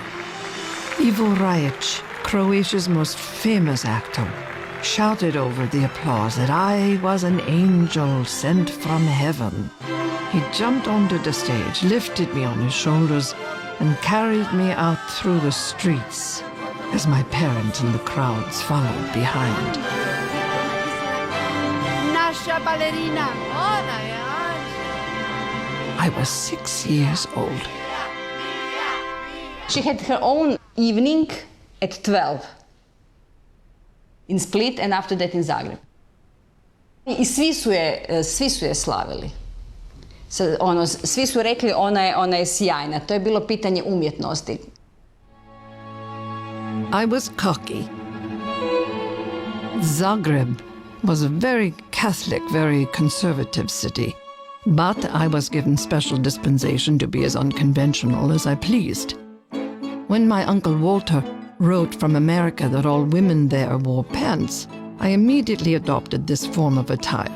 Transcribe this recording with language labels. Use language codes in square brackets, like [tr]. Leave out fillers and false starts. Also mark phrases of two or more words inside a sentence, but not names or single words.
[en] Ivo Rajic, Croatia's most famous actor, shouted over the applause that I was an angel sent from heaven. He jumped onto the stage, lifted me on his shoulders, and carried me out through the streets as my parents and the crowds followed behind. [hr] Naša ballerina, ona je. [en] I was 6 years old. She had her own evening at 12. In Split and after that in Zagreb. [hr] I svi su je slavili. Svi su rekli ona je sjajna. To je bilo pitanje umjetnosti. [en] I was cocky. Zagreb was a very Catholic, very conservative city. But I was given special dispensation to be as unconventional as I pleased. When my Uncle Walter wrote from America that all women there wore pants, I immediately adopted this form of attire.